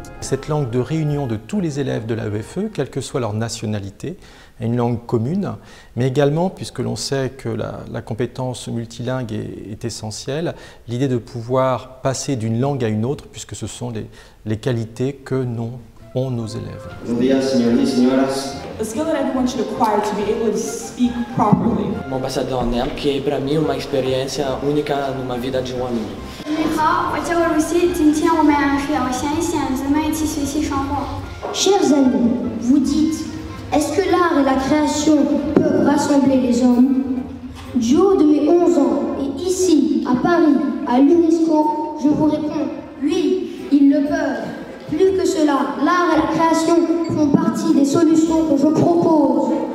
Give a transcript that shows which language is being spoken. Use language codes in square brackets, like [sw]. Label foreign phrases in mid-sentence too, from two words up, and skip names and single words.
[fr] Cette langue de réunion de tous les élèves de l'AEFE, quelle que soit leur nationalité, est une langue commune, mais également, puisque l'on sait que la compétence multilingue est essentielle, l'idée de pouvoir passer d'une langue à une autre, puisque ce sont les qualités que ont nos élèves. [pt] Bom dia, senhores e senhoras. [en] A skill that everyone should acquire to be able to speak properly. [fr] Ambassadeur en herbe, [pt] que para mim uma experiência única numa vida de aluno. [zh] 你好，我叫Lucie，今天我们要想一想怎么一起学习生活。 [fr] Chers amis, vous dites, est-ce que l'art et la création peuvent rassembler les hommes? Du haut de mes 11 ans et ici, à Paris, à l'UNESCO, je vous réponds, oui, ils le peuvent. Plus que cela, l'art et la création font partie des solutions que je propose.